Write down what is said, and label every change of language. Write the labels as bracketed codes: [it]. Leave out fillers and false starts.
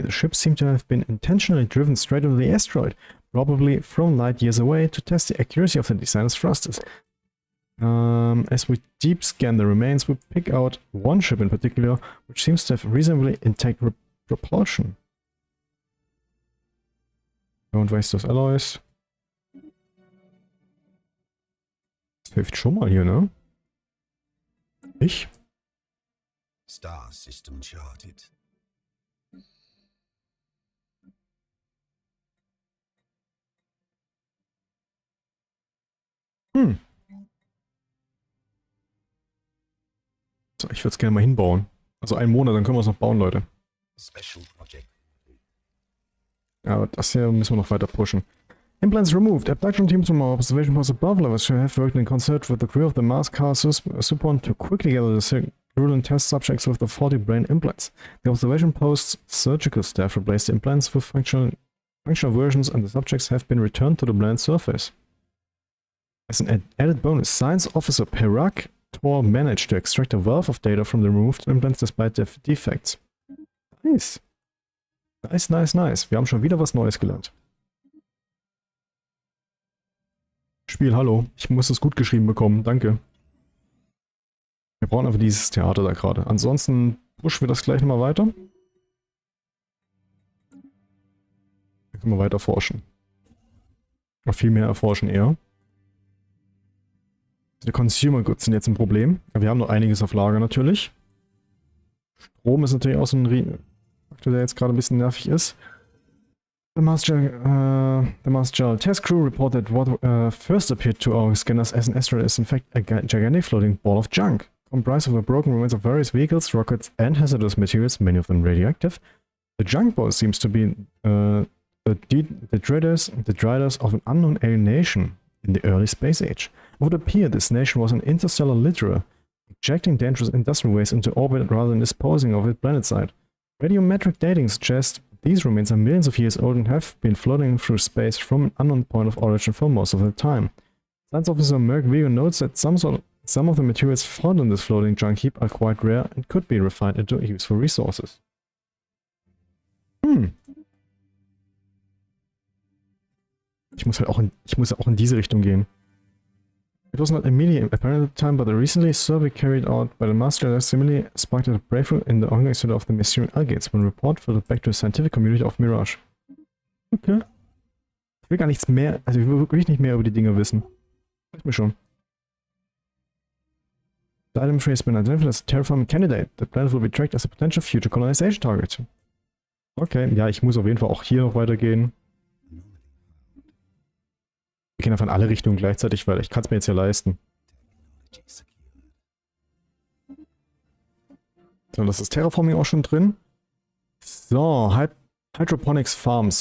[en] The ships seem to have been intentionally driven straight into the asteroid, probably from light years away, to test the accuracy of the designer's thrusters. As we deep scan the remains, we pick out one ship in particular, which seems to have reasonably intact propulsion. Don't waste those alloys. [de] Das hilft schon mal hier, ne? Ich? [en] Star system charted. [de] So, ich würde es gerne mal hinbauen. Also einen Monat, dann können wir es noch bauen, Leute. [en] Special project. [de] Ja, aber das hier müssen wir noch weiter pushen. [en] Implants removed. Abduction teams from our observation post above levels have worked in concert with the crew of the Mars car Supon to quickly gather the virulent test subjects with the faulty brain implants. The observation post's surgical staff replaced the implants with functional versions, and the subjects have been returned to the bland surface. As an added bonus, Science Officer Perak Tor managed to extract a wealth of data from the removed implants despite their defects. Nice. Nice, nice, nice. [de] Wir haben schon wieder was Neues gelernt. Spiel, hallo. Ich muss es gut geschrieben bekommen. Danke. Wir brauchen einfach dieses Theater da gerade. Ansonsten pushen wir das gleich nochmal weiter. Dann können wir weiter forschen. Noch viel mehr erforschen eher. Die Consumer Goods sind jetzt ein Problem. Wir haben noch einiges auf Lager natürlich. Strom ist natürlich auch so ein Faktor, der jetzt gerade ein bisschen nervig ist. [en] The Mars Gel test crew reported what first appeared to our scanners as an asteroid is in fact a gigantic floating ball of junk, comprised of the broken remains of various vehicles, rockets, and hazardous materials, many of them radioactive. The junk ball seems to be the detritus of an unknown alien nation in the early space age. It would appear this nation was an interstellar litterer, ejecting dangerous industrial waste into orbit rather than disposing of it planetside. Radiometric dating suggests these remains are millions of years old and have been floating through space from an unknown point of origin for most of the time. Science Officer Merck Vigo notes that some of the materials found in this floating junk heap are quite rare and could be refined into useful resources. [de] Ich muss ja auch in diese Richtung gehen. [en] It was not immediately apparent at the time, but a recently survey carried out by the Master similarly sparked a breakthrough in the ongoing study of the Mysterian Algates, when a report filtered back to the scientific community of Miraash. Okay. [de] Ich will gar nichts mehr, also ich will wirklich nicht mehr über die Dinge wissen. Reicht mir schon. [en] The item tree has been identified as a terraforming candidate. The planet will be tracked as a potential future colonization target. [de] Okay, ja, ich muss auf jeden Fall auch hier noch weitergehen. Wir gehen einfach in alle Richtungen gleichzeitig, weil ich kann es mir jetzt ja leisten. So, das ist Terraforming auch schon drin. So, Hydroponics Farms.